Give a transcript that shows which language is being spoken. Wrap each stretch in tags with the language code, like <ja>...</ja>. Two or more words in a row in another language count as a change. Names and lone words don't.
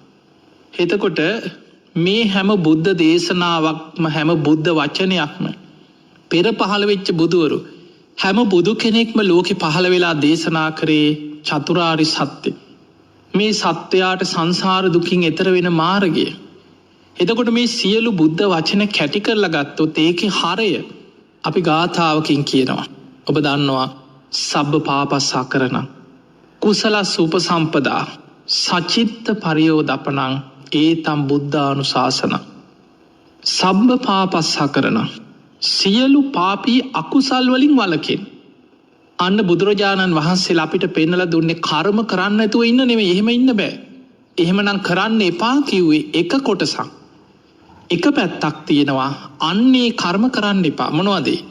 <si>එතකොට මේ හැම බුද්ධ දේශනාවක්ම හැම බුද්ධ වචනයක්ම පෙර පහළ වෙච්ච බුදුවරු හැම බුදු කෙනෙක්ම ලෝකෙ පහළ වෙලා දේශනා කරේ චතුරාර්ය සත්‍ය. මේ සත්‍යයට සංසාර දුකින් එතර වෙන මාර්ගය. එතකොට මේ සියලු බුද්ධ වචන කැටි කරලා ගත්තොත් ඒකේ හරය අපි ගාථාවකින් කියනවා. ඔබ දන්නවා</si> <pi>සබ්බ පාපස්සකරණ කුසලස් උපසම්පදා සචිත්ත පරියෝදපනං ඒතම් බුද්ධානුශාසන. සබ්බ පාපස්සකරණ</pi> <si>සියලු පාපී අකුසල් වලින් වළකින්. අන්න බුදුරජාණන් වහන්සේලා අපිට පෙන්නලා දුන්නේ කර්ම කරන්න නැතුව ඉන්න නෙමෙයි. එහෙම ඉන්න බෑ. එහෙමනම් කරන්න එපා කිව්වේ එක කොටසක්. එක පැත්තක් තියෙනවා. අන්නේ කර්ම කරන්න එපා. මොනවද?</si>